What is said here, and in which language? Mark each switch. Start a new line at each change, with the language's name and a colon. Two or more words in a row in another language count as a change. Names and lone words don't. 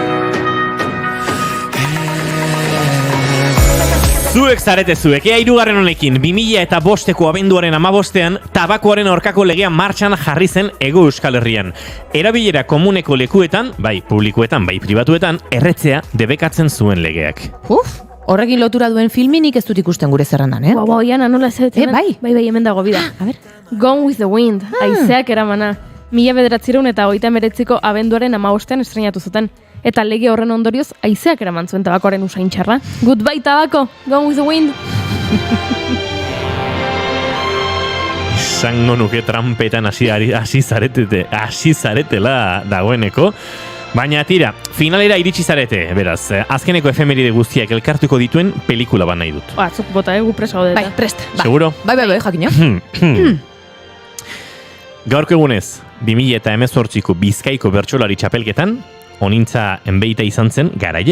Basque: Zuek zarete zuek, hirugarren honekin 2005ko abenduaren 15ean tabakoaren aurkako legea martxan jarri zen Hego Euskal Herrian. Erabilera komuneko lekuetan, bai publikoetan, bai pribatuetan, erretzea debekatzen zuen legeak. Horrekin lotura duen filminik ez dut ikusten gure zerrandan, Iana, nola ez dut. Bai, hemen dago bida.
Spanish: A ver.
Basque: Gone with the Wind, haizeak eramana. 1989ko abenduaren 15ean estreinatu zuten. Eta lege horren ondorioz haizeak eraman zuen tabakoaren usain txarra. Goodbye tabako, Gone with the Wind! Esango nuke trampetan hasi zaretela dagoeneko. Baina tira, finalera iritsi zarete, beraz, azkeneko efemeride guztiak elkartuko dituen pelikula bat nahi dut. Atzuk bota, gu presa gaude. Bai, prest. Ba. Seguro? Bai, jakina. Gaurko egunez, 2018ko Bizkaiko bertsolari txapelketan, onintza enbeita izan zen garaie.